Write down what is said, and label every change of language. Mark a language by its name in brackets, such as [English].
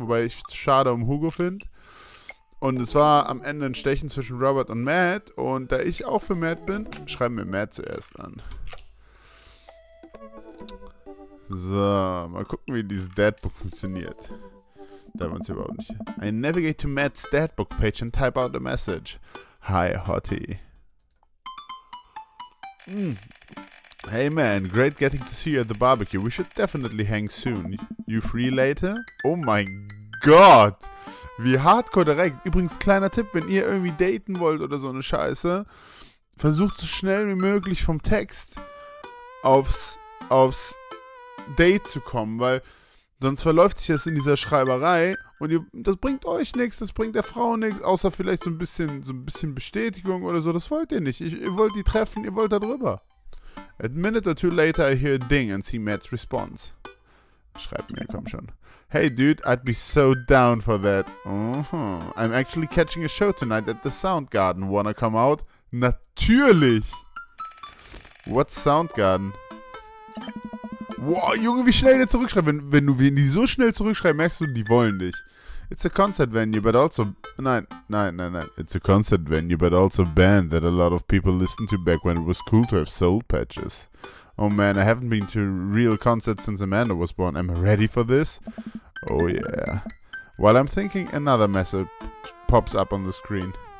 [German] Wobei ich es schade um Hugo finde. Und es war am Ende ein Stechen zwischen Robert und Matt. Und da ich auch für Matt bin, schreiben wir Matt zuerst an. So, mal gucken, wie dieses Dadbook funktioniert. Da haben wir uns überhaupt nicht. [English] I navigate to Matt's Dadbook page and type out a message. Hi, Hottie. Hey man, great getting to see you at the barbecue. We should definitely hang soon. You free later? [German] Oh mein Gott! Wie hardcore direkt. Übrigens, kleiner Tipp, wenn ihr irgendwie daten wollt oder so eine Scheiße, versucht so schnell wie möglich vom Text aufs Date zu kommen, weil sonst verläuft sich das in dieser Schreiberei und das bringt euch nichts, das bringt der Frau nichts, außer vielleicht so ein bisschen Bestätigung oder so. Das wollt ihr nicht. Ihr wollt die treffen, ihr wollt da drüber. [English] A minute or two later, I hear a ding and see Matt's response. [German] Schreibt mir, komm schon. [English] Hey dude, I'd be so down for that. I'm actually catching a show tonight at the Soundgarden. Wanna come out? [German] Natürlich! [English] What's Soundgarden? [German] Wow, Junge, wie schnell der zurückschreibt. Wenn die so schnell zurückschreiben, merkst du, die wollen dich. [English] It's a concert venue, but also... [German] Nein. [English] It's a concert venue, but also a band that a lot of people listened to back when it was cool to have soul patches. Oh man, I haven't been to real concerts since Amanda was born. Am I ready for this? Oh yeah. While I'm thinking, another message pops up on the screen.